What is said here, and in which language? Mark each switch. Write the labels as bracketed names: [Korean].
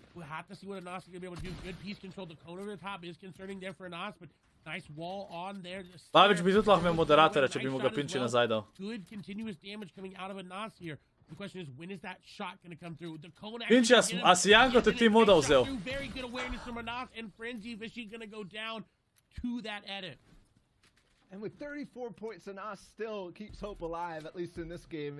[English] We'll have to see what Anas is going to be able to do. Good piece control. The cone over the top is concerning there for Anas, but nice wall on there. [Slovenian] Pavič bi tudi lahko imel moderatorja, če bi mu ga Pinči nazaj dal. [English] Good continuous damage coming out of Anas here. The question is, when is that shot going to come through? The cone [Slovenian] Pinči, a si Janko te ti moda vzel? [English] Very good awareness from Anas and Frenzy. Is she going to go down to that edit? And with 34 points, Anas still keeps hope alive, at least in this game.